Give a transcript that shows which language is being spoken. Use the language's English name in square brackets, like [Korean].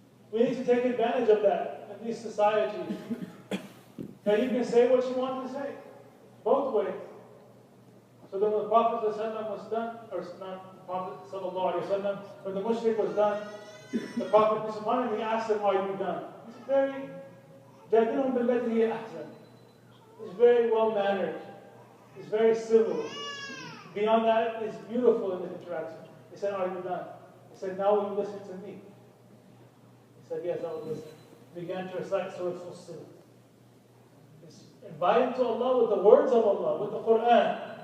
[English] We need to take advantage of that in these societies. Now you can say what you want to say, both ways. So then when the Prophet ﷺ was done, or not the Prophet ﷺ, when the mushrik was done, the Prophet subhanAllah, asked him, are you done? He's very, [Arabic] جَادِلُهُمْ بِالَّتِي هِيَ أَحْسَنُ. [English] He's very well-mannered. He's very civil. Beyond that, it's beautiful in the interaction. He said, are you done? He said, now will you listen to me? He said, yes, I will listen. He began to recite Surah Fussilat. Inviting to Allah with the words of Allah, with the Quran.